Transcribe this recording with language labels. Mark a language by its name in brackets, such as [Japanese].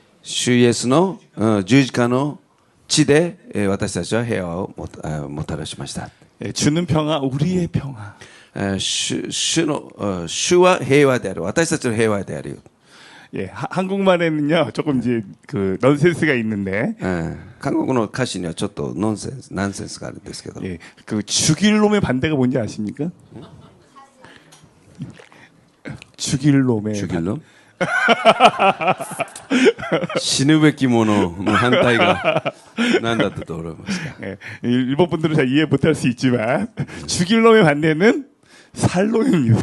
[Korean] 주 예수의 [Japanese] 十字架の地で私たちは平和をもたらしました. [Korean] 예, 주는 평화 우리의 평화. [Japanese] 主は平和である私たちの平和である. [Korean] 예, 한국말에는요 조금 이제 그 넌센스가 있는데, [Japanese] 韓国の歌詞にはちょっとナンセンスがあるんですけど、 [Korean] 예, 그 죽일 놈의 반대가 뭔지 아십니까? 죽일 놈의 죽일 놈? [Japanese] 死ぬべきものの反対が何だったと思いますか？ [Korean] 예, 일본 분들은 잘 이해 못할 수 있지만 죽일 놈의 반대는 살롬입니다.